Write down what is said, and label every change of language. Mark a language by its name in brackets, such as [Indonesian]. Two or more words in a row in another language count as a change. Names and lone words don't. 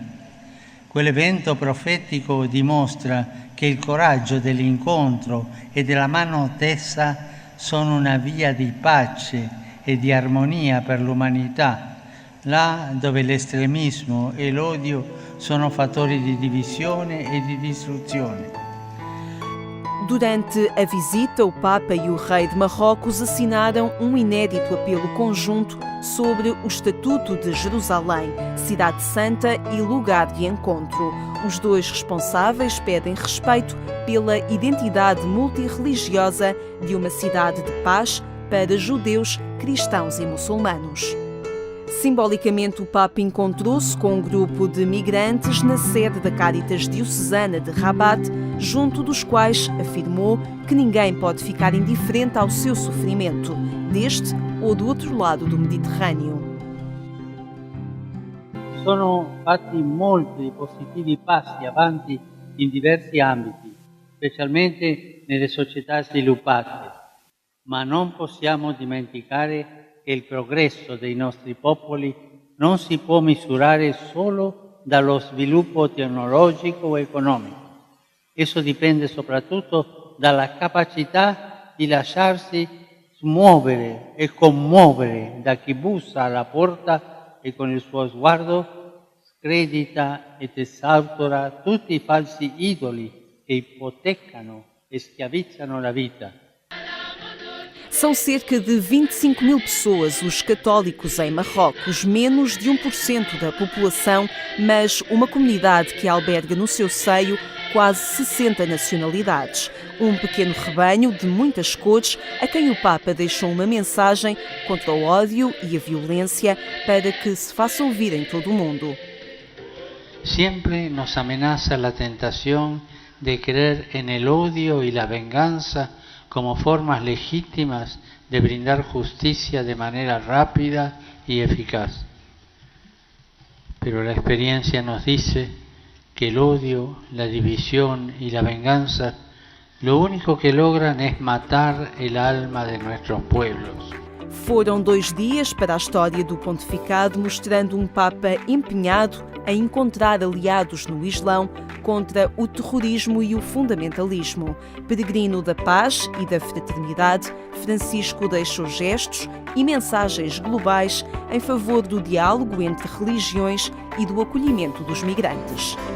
[Italian] Quell'evento profetico dimostra che il coraggio dell'incontro e della mano tesa sono una via di pace e di armonia per l'umanità, là dove l'estremismo e l'odio sono fattori di divisione e di distruzione. [Portuguese] Durante a visita, o Papa e o Rei de Marrocos assinaram um inédito apelo conjunto sobre o Estatuto de Jerusalém, cidade santa e lugar de encontro. Os dois responsáveis pedem respeito pela identidade multirreligiosa de uma cidade de paz para judeus, cristãos e muçulmanos. Simbolicamente, o Papa encontrou-se com um grupo de migrantes na sede da Cáritas Diocesana de Rabat, junto dos quais afirmou que ninguém pode ficar indiferente ao seu sofrimento, deste ou do outro lado do Mediterrâneo. [Italian] Sono fatti molti positivi passi avanti in diversi ambiti, specialmente nelle società sviluppate, ma non possiamo dimenticare che il progresso dei nostri popoli non si può misurare solo dallo sviluppo tecnologico o economico. Esso dipende soprattutto dalla capacità di lasciarsi smuovere e commuovere da chi bussa alla porta e con il suo sguardo scredita ed esautora tutti i falsi idoli che ipotecano e schiavizzano la vita. [Portuguese] São cerca de 25 mil pessoas os católicos em Marrocos, menos de 1% da população, mas uma comunidade que alberga no seu seio quase 60 nacionalidades. Um pequeno rebanho de muitas cores a quem o Papa deixou uma mensagem contra o ódio e a violência para que se faça ouvir em todo o mundo. [Spanish] Siempre nos amenaza la tentación de creer en el odio y la venganza como formas legítimas de brindar justicia de manera rápida y eficaz. Pero la experiencia nos dice que el odio, la división y la venganza lo único que logran es matar el alma de nuestros pueblos. [Portuguese] Foram 2 dias para a história do pontificado, mostrando um Papa empenhado em encontrar aliados no Islão contra o terrorismo e o fundamentalismo. Peregrino da paz e da fraternidade, Francisco deixou gestos e mensagens globais em favor do diálogo entre religiões e do acolhimento dos migrantes.